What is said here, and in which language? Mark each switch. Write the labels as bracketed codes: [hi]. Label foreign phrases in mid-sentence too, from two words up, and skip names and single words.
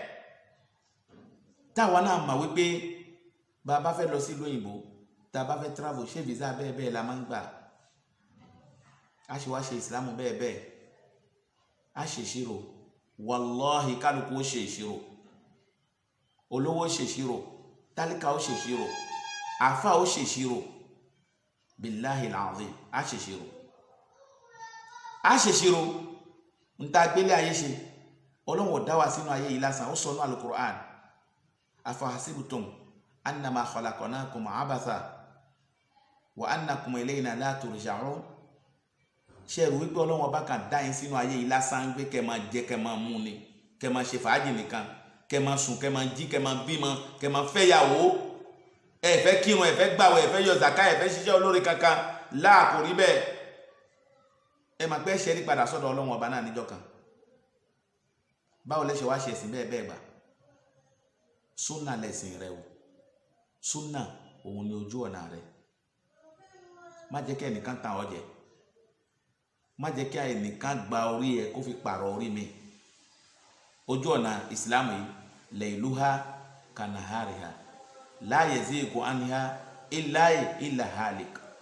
[yo] táwa náà mà wípé bá a bá fẹ́ lọ sí ìlú òyìnbó tá a bá fẹ́ travel ṣé visa bẹ́ẹ̀ bẹ́ẹ̀ la máa ń gbà á ṣe wá ṣe ìsìlámù bẹ́ẹ̀ bẹ́ẹ̀ á ṣe ìṣirò wàláhì kálukú ó ṣe ìṣirò olówó ṣe ìṣirò tálíkà ó ṣe ìṣirò àfà ó ṣe ìṣirò [ar] بالله العظيم [yo] á ṣe ìṣirò a ṣe ṣírò ń ta gbélé ayé ṣe Ọlọ́run ó dá wa sínú ayé yìí lásán ó sọ ní Al-Qur'an [ar] أفحسبتم أنما خلقناكم عبثا وأنكم إلينا لا ترجعون [yo] ṣe rò wípé Ọlọ́run Ọba kan dá yín sínú ayé yìí lásán pé kẹ́ máa jẹ kẹ́ máa mú ni kẹ́ máa ṣe fàájì nìkan kẹ́ máa sùn kẹ́ máa jí kẹ́ máa bímọ kẹ́ máa fẹ́yàwó ẹ fẹ́ kírun ẹ fẹ́ gbààwẹ̀ ẹ fẹ́ yọ zaka ẹ fẹ́ ṣiṣẹ́ olóore kankan láà kò rí bẹ́ẹ̀ ẹ máa pẹ́ ṣẹ́rí padà sọ́dọ̀ Ọlọ́run Ọba náà níjọ́ kan báwo lẹ́ṣẹ̀ wá ṣe ẹ̀sìn bẹ́ẹ̀ bẹ́ẹ̀ gbà súnà lẹ̀sìn rẹ o súnà òun ni ojú ọ̀nà rẹ má jẹ́ kí ẹnìkan tàn ọ́ jẹ má jẹ́ kí ẹnìkan gba orí ẹ kó fi pààrọ̀ orí mi ojú ọ̀nà ìsìlámù yìí [ar] ليلها كنهارها لا يزيغ عنها إلا هالك